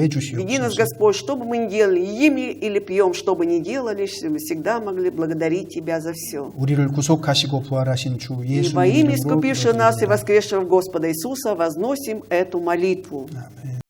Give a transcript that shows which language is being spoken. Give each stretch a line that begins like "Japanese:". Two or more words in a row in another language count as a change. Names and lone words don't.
Russian: Веди нас,
Korean: 주시옵소서.
Russian: Господь, что бы мы ни делали, едим или пьем, что бы ни делали, чтобы мы всегда могли благодарить Тебя за все.
Korean: 우리를 구속하시고 부활하신 주
Russian: И
Korean: 예수님
Russian: во имя
Korean: 이름으로
Russian: искупившего нас и
Korean: 기도드립니다.
Russian: воскресшего Господа Иисуса возносим эту молитву.
Korean: 아멘.